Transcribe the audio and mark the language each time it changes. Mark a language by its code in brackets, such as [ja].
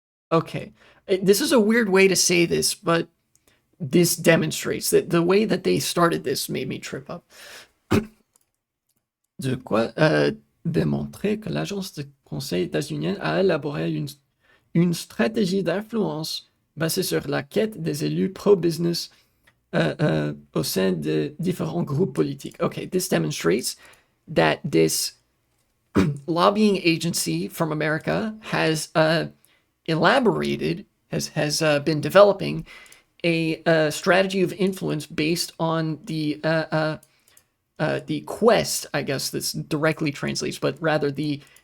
[en] Okay, this is a weird way to say this, but this demonstrates that the way that they started this made me trip up. [fr] De quoi démontrer que l'agence de conseil états-unienne a élaboré une stratégie d'influence basée sur la quête des élus pro-business au sein de différents groupes politiques. [en] Okay, this demonstrates that this lobbying agency from America has elaborated, has been developing a strategy of influence based on the quest, I guess this directly translates, but rather the